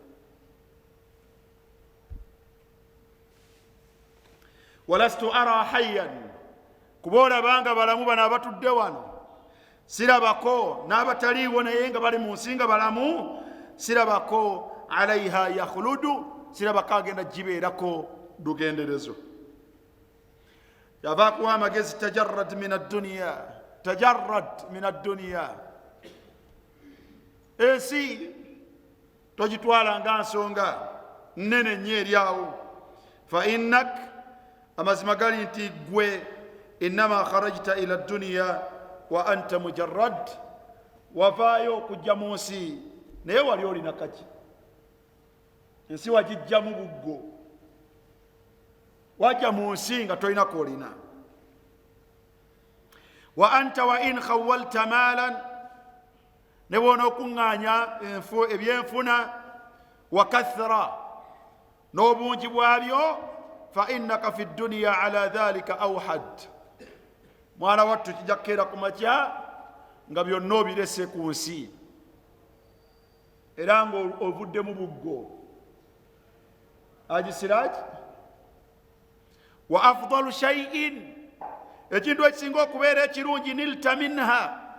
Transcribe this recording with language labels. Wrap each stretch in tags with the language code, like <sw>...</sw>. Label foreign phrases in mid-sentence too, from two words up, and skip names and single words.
<ar>ولست أرى حيا,</ar> <lg>kuba olabanga balamu bano abatudde wano sirabako, n'abataliiwo naye nga bali mu nsi nga balamu sirabako</lg> <ar>عليها يخلد,</ar> <lg>sirabako agenda gibeerako lugenderezo. Yavaakuwa amagezi</lg> <ar>تجرد من الدنيا, تجرد من الدنيا.</ar> <lg>Ensi togitwala nga nsonga nnene nnyo eryawo.</lg> <ar>فإنك,</ar> <lg>amazima gali nti gwe</lg> <ar>إنما خرجت إلى الدنيا وأنت مجرد,</ar> <lg>wavaayo okujja mu nsi naye wali olina kaki. Ensi wagijjamu buggo, wajja mu nsi nga tolina koolina.</lg> <ar>وأنت وإن خولت مالا,</ar> <lg>ne bwona okuŋŋaanya ebyenfuna,</lg> <ar>وكثرة,</ar> <lg>n'obungi bwabyo,</lg> <ar>فإنك في الدنيا على ذلك أوحد,</ar> <lg>mwana wattu kijja kukeera ku makya nga byonna obirese ku nsi era nga ovuddemu buggo. Haji Siraj,</lg> <ar>وأفضل شيء,</ar> <lg>ekintu ekisinga okubeera ekirungi,</lg> <ar>نلت منها,</ar>